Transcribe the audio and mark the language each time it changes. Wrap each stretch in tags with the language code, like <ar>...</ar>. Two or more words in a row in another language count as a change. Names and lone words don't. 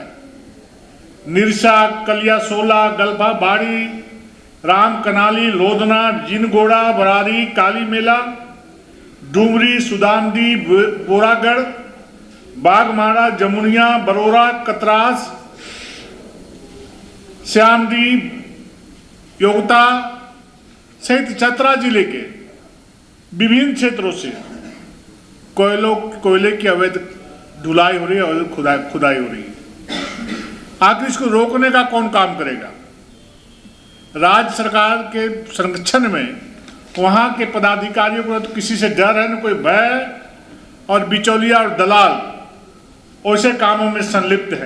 <hi>निरसा, कलियासोला, गल्फा बाड़ी, राम कनाली, लोधना, जिनगोड़ा, बरारी, काली मेला, डुमरी, सुदामदी, बोरागढ़, बागमारा, जमुनिया, बरोरा, कतरास, श्यामदी, योगता सहित चतरा जिले के विभिन्न क्षेत्रों से कोयले की अवैध ढुलाई हो रही है, अवैध खुदाई हो रही है। आखिर इसको रोकने का कौन काम करेगा? राज्य सरकार के संरक्षण में वहां के पदाधिकारियों को तो किसी से डर है, न कोई भय, और बिचौलिया और दलाल ऐसे कामों में संलिप्त हैं।</hi>